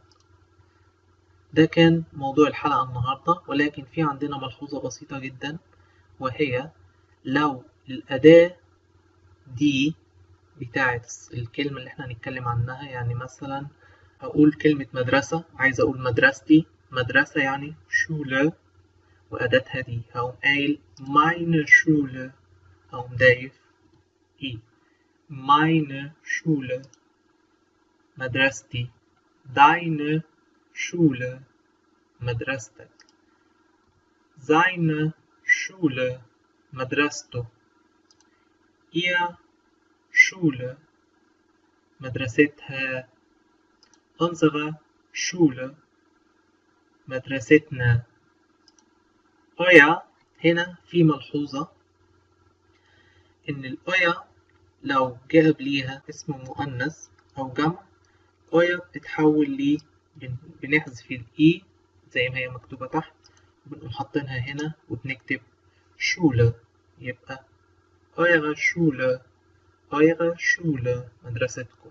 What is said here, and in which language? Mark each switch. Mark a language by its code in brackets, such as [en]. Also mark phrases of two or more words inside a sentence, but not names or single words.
[ar] ده كان موضوع الحلقة النهاردة، ولكن في عندنا ملحوظة بسيطة جدا، وهي لو الأداة دي بتاعت الكلمة اللي احنا هنتكلم عنها، يعني مثلا أقول كلمة مدرسة، عايز أقول مدرستي، مدرسة يعني Schule، وأداتها دي هقوم قايل [de] meine Schule، [ar] هقوم ضايف إي [de] meine Schule. مدرستي deine Schule، مدرستك seine Schule، مدرسته ihr Schule، مدرستها unsere Schule، [ar] مدرستنا. euer هنا في ملحوظة إن الأويا لو جه قبليها اسم مؤنث أو جمع، أويا بتتحول ل بنحذف الإي زي ما هي مكتوبة تحت، وبنقوم حاطينها هنا وبنكتب شولة، يبقى [de] eure Schule [ar] مدرستكم.